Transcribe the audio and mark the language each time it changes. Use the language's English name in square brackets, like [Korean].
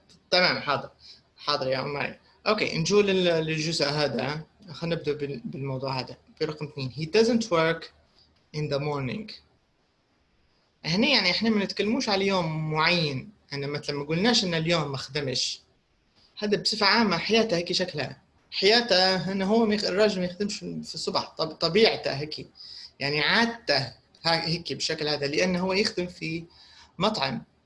[Arabic] تمام حاضر يا عماري. اوكي نجول للجزء هذا. خلينا نبدا بالموضوع هذا في رقم 2. [English] he doesn't work in the morning. [Arabic] هنا يعني احنا ما نتكلموش على يوم معين. انا مثلا ما قلناش ان اليوم ما خدمش. هذا بصفه عامه حياته هيك شكلها. حياته انه هو الراجل ما يخدمش في الصبح. طبيعته هيك. يعني عادته هيك بشكل هذا لانه هو يخدم في مطعم.